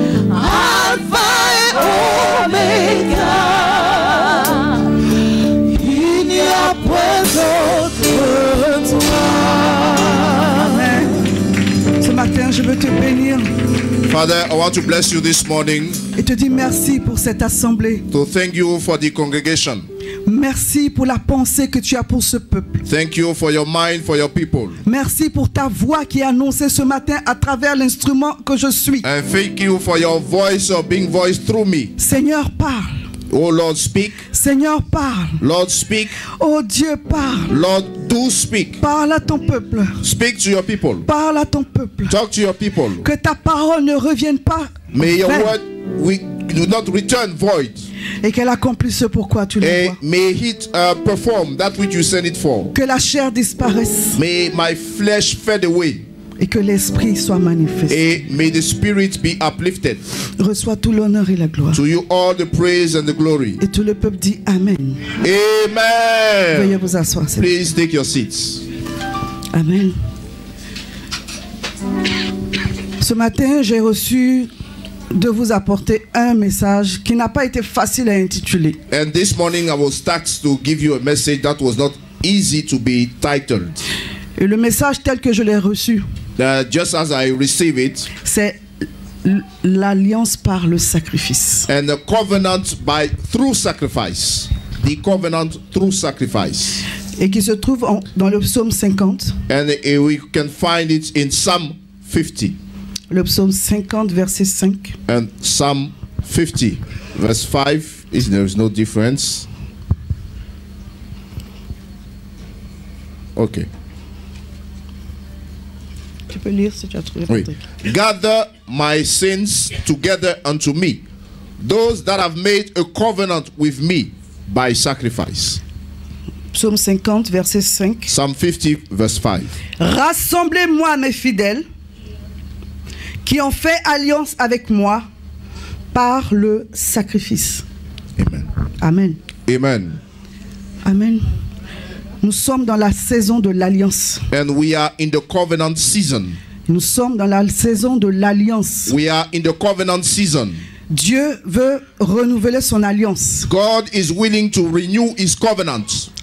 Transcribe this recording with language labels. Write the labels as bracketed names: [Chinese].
[French] Alpha et Omega. Il n'y a point d'autre que toi. Amen. Ce matin, je veux te bénir [English] Father, I want to bless you this morning, [French] et te dire merci pour cette assemblée. [English] to thank you for the congregation. [French] Merci pour la pensée que tu as pour ce peuple. [English] Thank you for your mind, for your people. [French] Merci pour ta voix qui est annoncée ce matin à travers l'instrument que je suis. [English] And thank you for your voice of being voiced through me. [French] Seigneur, parle. [English] Oh Lord, speak. [French] Seigneur, parle. [English] Lord, speak. [French] Oh Dieu, parle. [English] Lord, do speak. [French] Parle à ton peuple. [English] Speak to your people. [French] Parle à ton peuple. [English] Talk to your people. [French] Que ta parole ne revienne pas [English] May your [French] vaine, [English] word do not return void. [French] et qu'elle accomplisse ce pourquoi tu l'envoies. [English] And may it perform that which you send it for. [French] Que la chair disparaisse [English] May my flesh fade away. [French] et que l'esprit soit manifesté. [English] And may the spirit be uplifted. [French] Reçois tout l'honneur et la gloire. [English] To you all the praise and the glory. [French] Et tout le peuple dit Amen. Amen. Veuillez vous asseoir. s'il vous plaît. [English] Please take your seats. Amen. [French] Ce matin, j'ai reçu de vous apporter un message qui n'a pas été facile à intituler. [English] And this morning I will start to give you a message that was not easy to be titled. [French] Et le message tel que je l'ai reçu, [English] Just as I receive it, [French] c'est l'alliance par le sacrifice. [English] and the covenant through sacrifice. The covenant through sacrifice. [French] Et qui se trouve dans le psaume 50. [English] And we can find it in Psalm 50. [French] Le psaume 50, verset 5. [English] And Psalm 50, verse 5, there is no difference. Okay. [French] Tu peux lire si tu as trouvé. Oui. Patrick. [English] Gather my sins together unto me, those that have made a covenant with me by sacrifice. [French] Psaume 50, verset 5. [English] Psalm 50, verse 5. [French] Rassemblez-moi mes fidèles qui ont fait alliance avec moi par le sacrifice. Amen. Amen. Amen. Amen. Nous sommes dans la saison de l'alliance. [English] And we are in the covenant season. [French] Nous sommes dans la saison de l'alliance. [English] We are in the covenant season. [French] Dieu veut renouveler son alliance. [English] God is willing to renew his covenant.